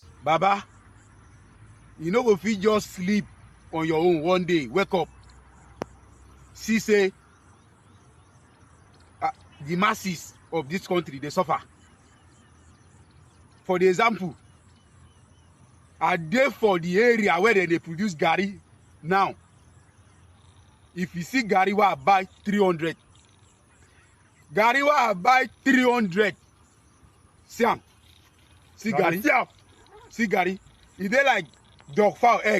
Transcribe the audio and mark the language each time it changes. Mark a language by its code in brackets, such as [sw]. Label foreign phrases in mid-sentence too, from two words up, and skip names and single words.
[pcm] Baba, you know if you just sleep on your own one day, wake up, see say the masses of this country, they suffer. For the example, I dey for the area where they produce garri now. If you see garri where I buy 300, garri where I buy 300, see am, see garri, see garri, e dey like dog fowl egg.